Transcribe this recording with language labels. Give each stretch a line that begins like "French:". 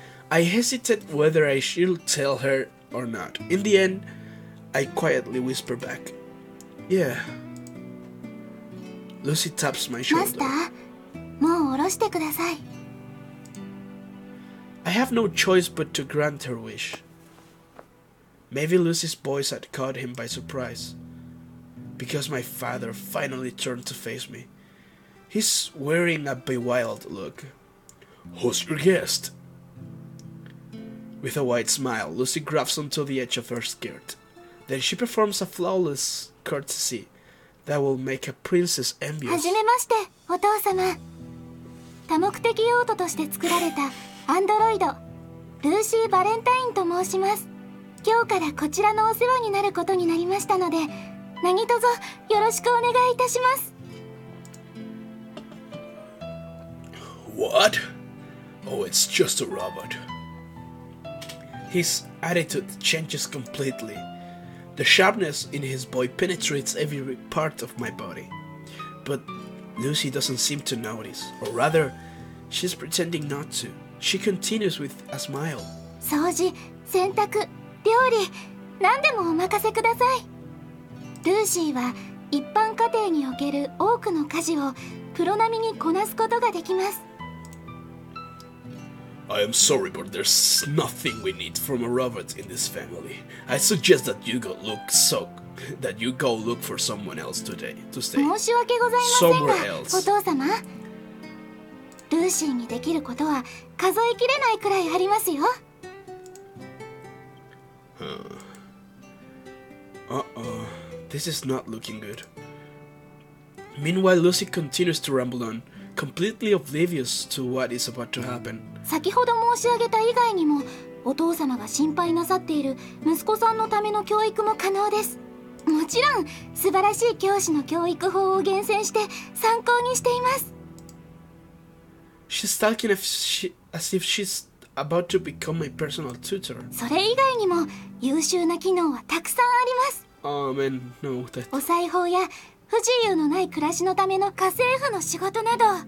English: I hesitate whether I should tell her or not. In the end, I quietly whisper back, "Yeah." Lucy taps my shoulder.
Japanese: マスター、もう下ろしてください。
English: I have no choice but to grant her wish. Maybe Lucy's voice had caught him by surprise, because my father finally turned to face me. He's wearing a bewildered look. "Who's your guest?" With a wide smile, Lucy grabs onto the edge of her skirt. Then she performs a flawless courtesy that will make a princess envious.
Japanese: はじめまして、お父様。多目的用途として作られたアンドロイド、ルーシー・バレンタインと申します。今日からこちらのお世話になることになりましたので、何卒よろしくお願いいたします。
English: What? Oh, it's just a robot. His attitude changes completely. The sharpness in his voice penetrates every part of my body. But Lucy doesn't seem to notice, or rather, she's pretending not to. She continues with a smile.
Japanese: 掃除、洗濯、料理、何でもお任せください。ルーシーは一般家庭における多くの家事をプロ並みにこなすことができます。
English: I am sorry, but there's nothing we need from a robot in this family. I suggest that you go look for someone else today to stay.
Japanese: 申し訳ございません
English: Somewhere
Japanese: が、
English: else.
Japanese: お父様。ルーシーにできることは数えきれないくらいありますよ。
English: Uh-oh. This is not looking good. Meanwhile, Lucy continues to ramble on, completely oblivious to what is about to happen.
Japanese: 先ほど申し上げた以外にも、お父様が心配なさっている息子さんのための教育も可能です。もちろん、素晴らしい教師の教育法を厳選して参考にしています。
English: She's talking as if she's about to become my personal tutor.
Japanese: それ以外にも優秀な機能はたくさんあります。
English: Oh man, no, that...
Japanese: お裁縫や不自由のない暮らしのための家政婦の仕事など。